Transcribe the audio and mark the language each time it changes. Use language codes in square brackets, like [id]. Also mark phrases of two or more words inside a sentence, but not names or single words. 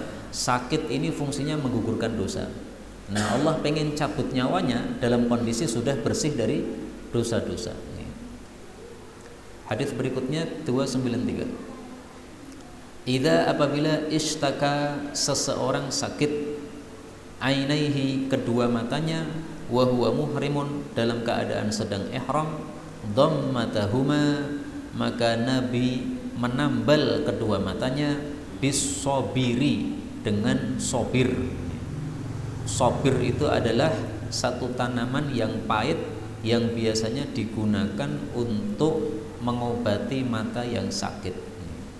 [id] Sakit ini fungsinya menggugurkan dosa. Nah, Allah pengen cabut nyawanya dalam kondisi sudah bersih dari dosa-dosa. Hadis berikutnya 293. Idza apabila ishtaka, seseorang sakit, ainaihi, kedua matanya, [ar] وهو محرم, [id] dalam keadaan sedang ihram, dhammatahuma, maka Nabi menambal kedua matanya bisobiri, dengan sobir. Sobir itu adalah satu tanaman yang pahit yang biasanya digunakan untuk mengobati mata yang sakit.